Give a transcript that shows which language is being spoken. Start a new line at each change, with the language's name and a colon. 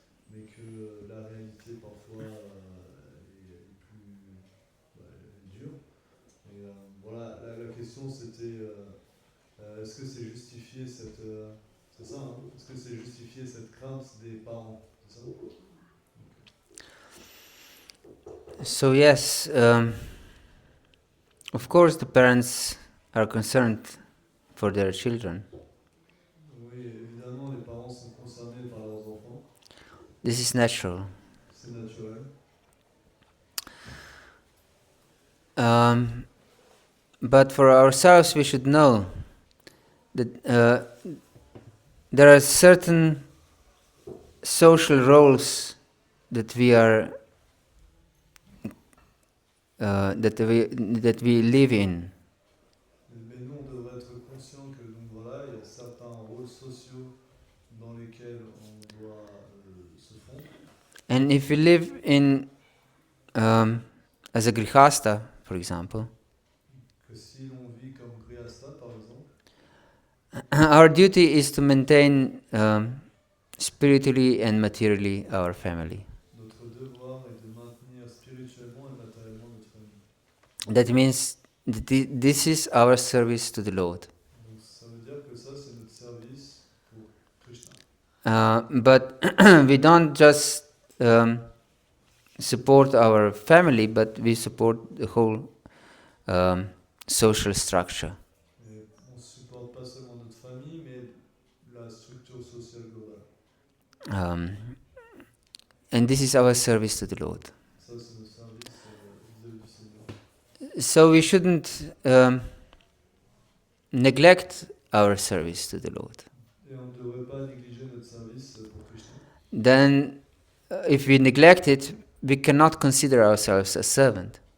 French: Mais que la réalité parfois est plus dure. Et voilà, la question c'était est-ce que c'est justifié cette. C'est ça, hein? Est-ce que c'est justifié cette crainte des parents? C'est ça?
English: So yes, of course the parents are concerned for their children.
French: Oui, évidemment, les parents sont concernés par leurs enfants.
English: This is natural.
French: C'est naturel.
English: But for ourselves, we should know that there are certain social roles that we are that we live in.
French: Mais nous, on devrait être conscient que donc voilà, il y a certains rôles sociaux dans lesquels on doit se fondre.
English: And if we live in as a grihasta, for example,
French: Que si l'on vit comme grihasta, par exemple,
English: our duty is to maintain spiritually and materially our family.
French: notre devoir est de maintenir spirituellement et matériellement notre famille.
English: That means that this is our service to the Lord.
French: Donc ça veut dire que ça, c'est notre service pour Krishna.
English: But we don't just support our family, but we support the whole social structure.
French: Et on ne supporte pas seulement notre famille, mais la structure sociale globale.
English: And this is our service to the Lord.
French: Ça, c'est notre service vis-à-vis du Seigneur.
English: So we shouldn't neglect our service to the Lord.
French: Et on ne devrait pas négliger notre service pour Krishna.
English: Then, if we neglect it, we cannot consider ourselves a servant.